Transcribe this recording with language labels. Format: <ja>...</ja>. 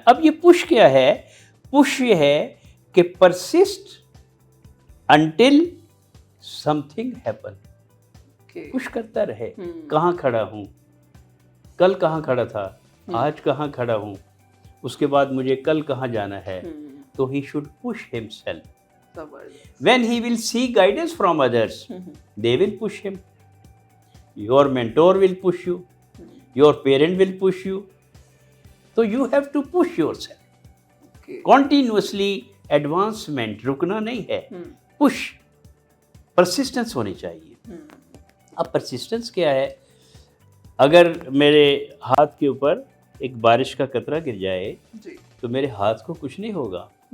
<ur>اب یہ پش کیا ہے؟ پش یہ ہے کہ</ur> <en>Persist until something happen.</en> <ur>Push کرتا رہے. کہاں کھڑا ہوں، کل کہاں کھڑا تھا، آج کہاں کھڑا ہوں، اس کے بعد مجھے کل کہاں جانا ہے.</ur> <en>تو he should push himself. When he will seek guidance from others, they will push him. Your mentor will push you. Your parent will push you. So you have to push yourself. Continuously advancement</en> <ur>رکنا نہیں ہے.</ur> <en>Push.</en> <ur>Persistence ہونی چاہیے. اب persistence کیا ہے؟ اگر میرے ہاتھ کے اوپر ایک بارش کا قطرہ گر جائے تو میرے ہاتھ کو کچھ نہیں ہوگا.</ur>